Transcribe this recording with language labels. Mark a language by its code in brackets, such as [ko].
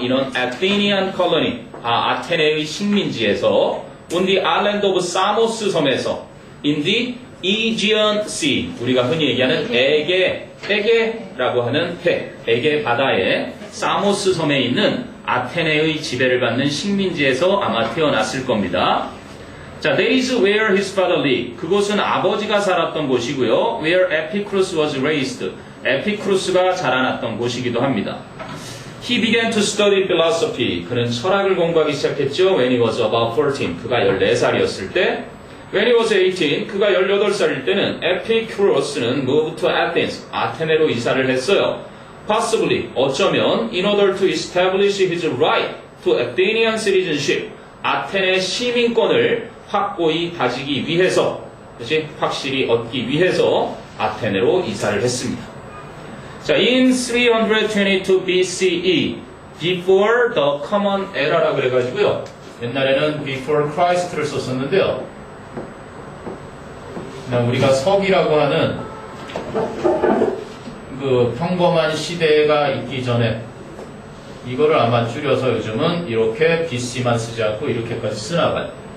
[ko] 이런 [en] Athenian colony, [ko] 아테네의 식민지에서 [en] on the island of Samos [ko] 섬에서 [en] in the Aegean Sea, [ko] 우리가 흔히 얘기하는 에게라고 하는 에게 바다의 사모스 섬에 있는 아테네의 지배를 받는 식민지에서 아마 태어났을 겁니다. [en] 자, days where his father lived. [ko] 그곳은 아버지가 살았던 곳이고요. [en] where Epicurus was raised. [ko] 에피크루스가 자라났던 곳이기도 합니다. [en] He began to study philosophy. [ko] 그는 철학을 공부하기 시작했죠. [en] When he was about 14. [ko] 그가 14살이었을 때. [en] When he was 18. [ko] 그가 18살일 때는 Epicurus는 [en] moved to Athens. [ko] 아테네로 이사를 했어요. [en] Possibly, [ko] 어쩌면 [en] in order to establish his right to Athenian citizenship. [ko] 아테네 시민권을 확고히 다지기 위해서, 그치? 확실히 얻기 위해서 아테네로 이사를 했습니다. [en] 자, in 322 BCE, before the common era라고 [ko] 그래가지고요. 옛날에는 [en] before Christ [ko] 를 썼었는데요. 그냥 우리가 서기라고 하는 그 평범한 시대가 있기 전에 이거를 아마 줄여서 요즘은 이렇게 BC만 쓰지 않고 이렇게까지 쓰나 봐요.